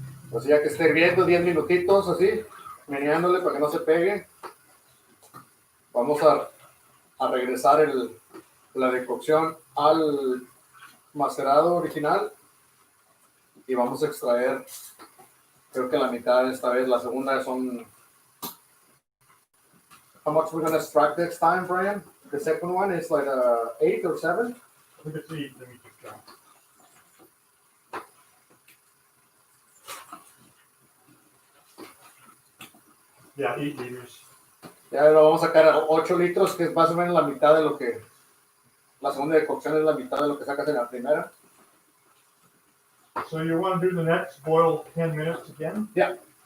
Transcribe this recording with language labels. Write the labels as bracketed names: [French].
[Spanish] Pues ya que esté hirviendo 10 minutitos así, meneándole para que no se pegue, vamos a regresar la decocción al macerado original y vamos a extraer, creo que la mitad esta vez, la segunda son. [English] How much we're gonna extract next time, Brian? The second one is like 8 or 7. Let me see. Let me just count. Yeah, 8 liters. [Spanish] Ya lo vamos a sacar a 8 litros, que es más o menos la mitad de lo que. La segunda decocción es la mitad de lo que sacas en la primera. [English] So you want to do the next boil 10 minutes again? Yeah.